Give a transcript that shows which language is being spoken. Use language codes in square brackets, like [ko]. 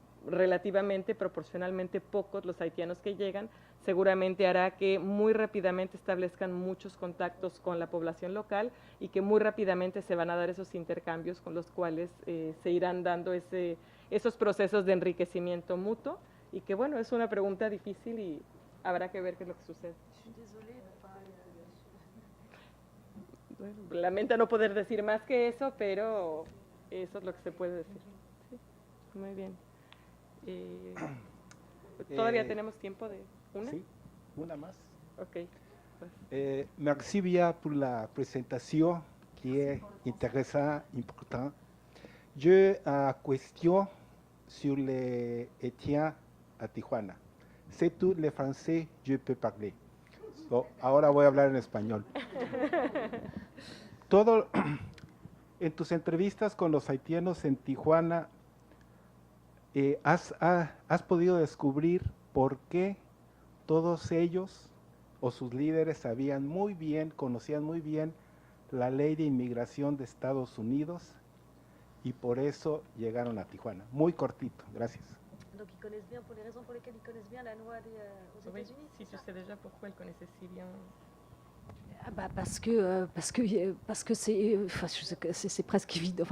[es] relativamente, proporcionalmente pocos los haitianos que llegan, seguramente hará que muy rápidamente establezcan muchos contactos con la población local y que muy rápidamente se van a dar esos intercambios con los cuales se irán dando esos procesos de enriquecimiento mutuo y que bueno, es una pregunta difícil y habrá que ver qué es lo que sucede. Bueno, lamento no poder decir más que eso, pero eso es lo que se puede decir. Sí, muy bien. ¿Todavía tenemos tiempo de una? Sí, una más. Ok. Pues. [fr] Merci bien pour la présentation qui est intéressante, importante. J'ai une question sur les Haïtiens à Tijuana. C'est tout le français je peux parler. [es] So, ahora voy a hablar en español. En tus entrevistas con los haitianos en Tijuana, has podido descubrir por qué todos ellos o sus líderes conocían muy bien la ley de inmigración de Estados Unidos y por eso llegaron a Tijuana. Muy cortito, gracias. [fr] Donc ils connaissent bien, pour les raisons pour lesquelles ils connaissent bien la loi aux Oui, États-Unis. si tu sais déjà pourquoi elle connaissait si bien. Ah bah parce que c'est, enfin, c'est presque évident.